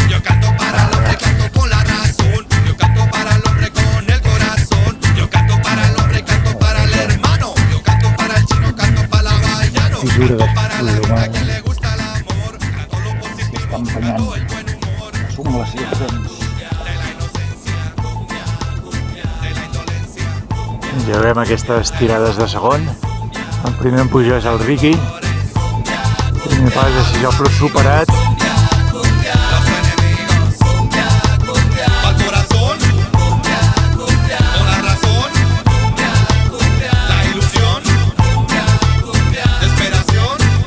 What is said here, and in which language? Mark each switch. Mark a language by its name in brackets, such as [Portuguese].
[Spanish] Yo canto para el hombre, canto con la razón. Yo canto para el hombre con el corazón. Yo canto para el hombre, canto para el hermano. Yo canto para el chino, canto para el hawaiano. Canto para la gente que le gusta el amor. Canto lo positivo, canto el buen humor. [Catalan] Llevem aquestes tirades de segon. El primer en pujar és el Ricky. El primer pas és jo però superat. [Spanish] Al corazón, con la razón, la ilusión, desesperación.